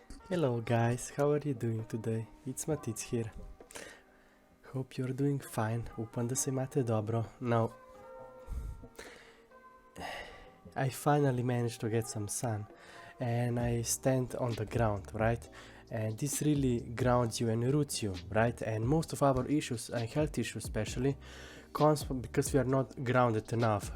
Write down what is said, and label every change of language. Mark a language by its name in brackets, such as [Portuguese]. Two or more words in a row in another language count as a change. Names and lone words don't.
[English] Hello guys, how are you doing today? It's Matic here. Hope you're doing fine. [Slovenian] Upam da se imate dobro. [English] Now, I finally managed to get some sun and I stand on the ground, right? And this really grounds you and roots you, right? And most of our issues, and health issues especially, comes from because we are not grounded enough.